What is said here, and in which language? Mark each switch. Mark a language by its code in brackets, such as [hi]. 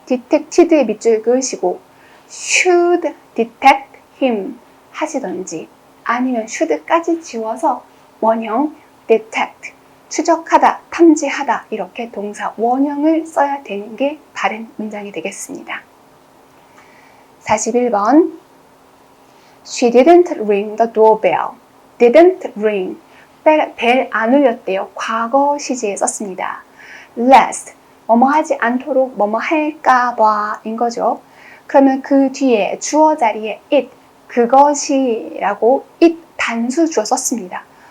[ko] detected의 밑줄 그으시고 should detect him 하시던지 아니면 should까지 지워서 원형 detect 추적하다, 탐지하다 이렇게 동사 원형을 써야 되는 게 바른 문장이 되겠습니다. [en] 41번 She didn't ring the doorbell. [ko] didn't ring 벨 안 울렸대요. 과거 시제에 썼습니다. lest 뭐뭐 하지 않도록 뭐뭐 할까봐 인 거죠. 그러면 그 뒤에 주어 자리에 it 그것이라고 it 단수 주어 썼습니다.